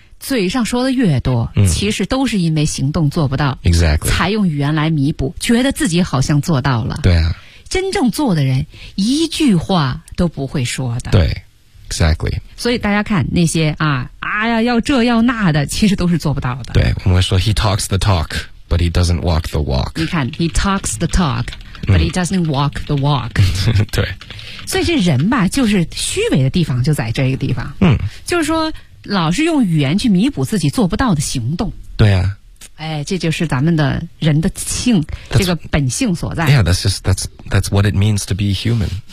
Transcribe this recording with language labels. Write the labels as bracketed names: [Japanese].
[Chinese] 嘴上说的越多，其实都是因为行动做不到。 [English] Exactly， [Chinese] 才用语言来弥补，觉得自己好像做到了。对啊，真正做的人一句话都不会说的。 [English] 对 ，Exactly。 [Chinese] 所以大家看那些啊，哎呀，要这要那的，其实都是做不到的。 [English] 对，我们会说 He talks the talk， but he doesn't walk the walk。你看 ，He talks the talk， but he doesn't walk the walk。 [Chinese] 对。所以这人吧就是虚伪的地方就在这个地方就是说老是用语言去弥补自己做不到的行动对啊哎，这就是咱们的人的性 这个本性所在 [English] Yeah, that's what it means to be human